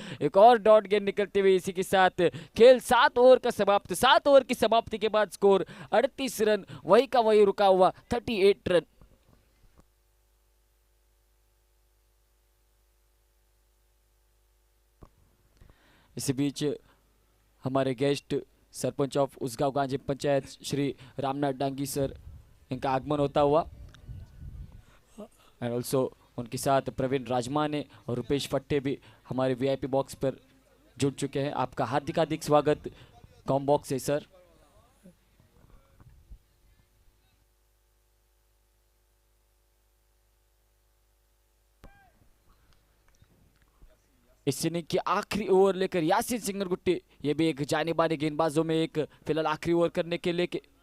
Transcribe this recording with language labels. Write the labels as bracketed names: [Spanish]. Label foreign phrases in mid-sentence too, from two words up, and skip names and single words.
[Hindi] एक और डॉट गेंद निकलते हुए इसी के साथ खेल 7 ओवर का समाप्त। 7 ओवर की समाप्ति के बाद स्कोर 38 रन, वही का वही रुका हुआ 38 रन। इसी बीच हमारे गेस्ट सरपंच ऑफ उसगांव गांधी पंचायत श्री रामनाथ डांगी सर, इनका आगमन होता हुआ [English] and also [Hindi] उनके साथ प्रवीण राजमाने और रुपेश फट्टे भी हमारे वीआईपी बॉक्स पर जुड़ चुके हैं। आपका हार्दिक हार्दिक स्वागत कॉम बॉक्स है सर। इस इनिंग की आखिरी ओवर लेकर यासीन सिंगरगुट्टी, ये भी एक जाने माने गेंदबाजों में एक फिलहाल आखिरी ओवर करने के लेके।